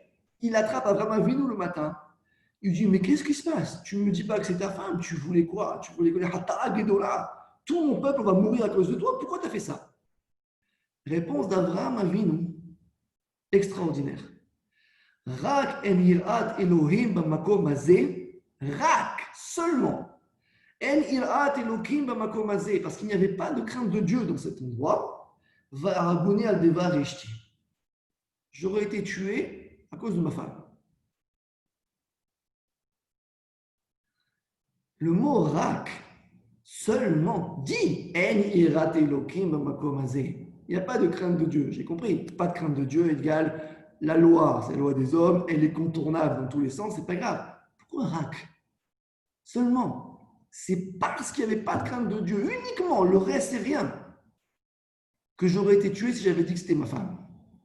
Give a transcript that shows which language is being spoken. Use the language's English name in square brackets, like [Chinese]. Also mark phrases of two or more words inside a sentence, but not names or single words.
[French] Il attrape Abraham Avinu le matin. Il dit, mais qu'est-ce qui se passe? Tu ne me dis pas que c'est ta femme. Tu voulais quoi? Tu voulais [Hebrew] חטאה גדולה. [French] Tout mon peuple va mourir à cause de toi. Pourquoi tu as fait ça? Réponse d'Abraham Avinu. [Hebrew] Extraordinaire. רק אין יראת אלהים במקום הזה. Rak, [French] seulement. [Hebrew] אין יראת אלהים במקום הזה. [French] Parce qu'il n'y avait pas de crainte de Dieu dans cet endroit. [Hebrew] והרגוני על דבר אשתי. [French] J'aurais été tué à cause de ma femme. Le mot rak, seulement, dit [Hebrew] אין יראת אלהים במקום הזה. [French] Il n'y a pas de crainte de Dieu, j'ai compris. Pas de crainte de Dieu égale la loi, c'est la loi des hommes, elle est contournable dans tous les sens, c'est pas grave. Pourquoi rak? Seulement, c'est parce qu'il n'y avait pas de crainte de Dieu, uniquement, le reste c'est rien, que j'aurais été tué si j'avais dit que c'était ma femme.